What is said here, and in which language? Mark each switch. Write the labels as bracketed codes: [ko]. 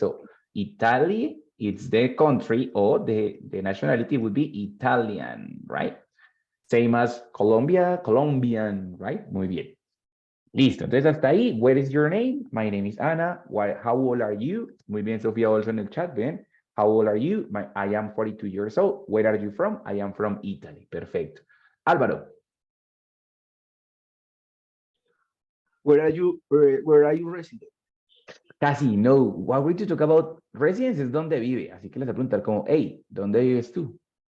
[en] So, Italy, it's the country, or the nationality would be Italian, right? Same as Colombia, Colombian, right? [es] Muy bien. Listo, entonces hasta ahí. [en] What is your name? My name is Ana. How old are you? [es] Muy bien, Sofía, also en el chat, ven. [en] How old are you? I am 42 years old. Where are you from? I am from Italy. Perfecto. Álvaro. Where are you resident? [es] Casi, no. [en] What we're to talk about residence [es] es dónde vive. Así que les voy a preguntar como, hey, ¿dónde vives tú?